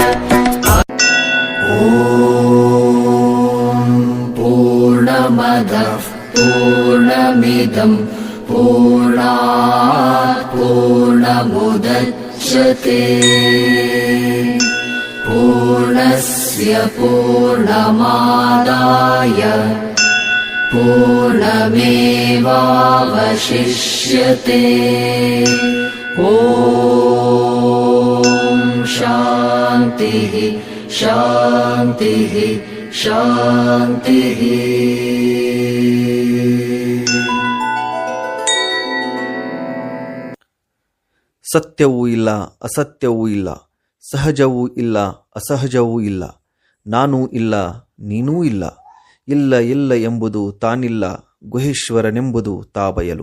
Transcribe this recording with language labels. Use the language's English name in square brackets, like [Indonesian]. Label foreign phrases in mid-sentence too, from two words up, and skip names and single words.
[Sanskrit] ॐ पूर्णमदः पूर्णमिदं पूर्णात् पूर्णमुदच्यते, पूर्णस्य पूर्णमादाय पूर्णमेवावशिष्यते. ॐ शान्तिः शान्तिः शान्तिः [Kannada] ಸತ್ಯವೂ ಇಲ್ಲ, ಅಸತ್ಯವೂ ಇಲ್ಲ, ಸಹಜವೂ ಇಲ್ಲ, ಅಸಹಜವೂ ಇಲ್ಲ, ನಾನೂ ಇಲ್ಲ, ನೀನೂ ಇಲ್ಲ, ಇಲ್ಲ ಇಲ್ಲ ಎಂಬುದು ತಾನಿಲ್ಲ, ಗುಹೇಶ್ವರನೆಂಬುದು ತಾ ಬಯಲು.